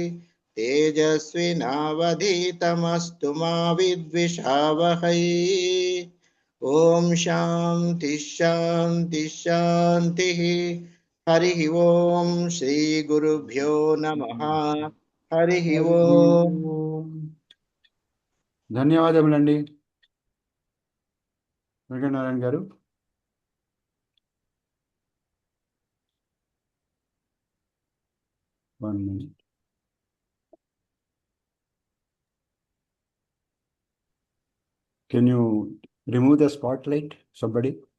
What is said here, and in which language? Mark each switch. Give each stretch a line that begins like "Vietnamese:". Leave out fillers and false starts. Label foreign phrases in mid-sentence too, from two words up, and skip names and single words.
Sanskrit: तेजस्विनावधीतमस्तु मा विद्विषावहै ॐ शान्ति शान्ति शान्तिः हरिः ॐ श्रीगुरुभ्यो नमः हरिः ॐ
Telugu: ధన్యవాదములండి వెంకటనారాయణ గారు.
English: One minute. Can you remove the spotlight, somebody?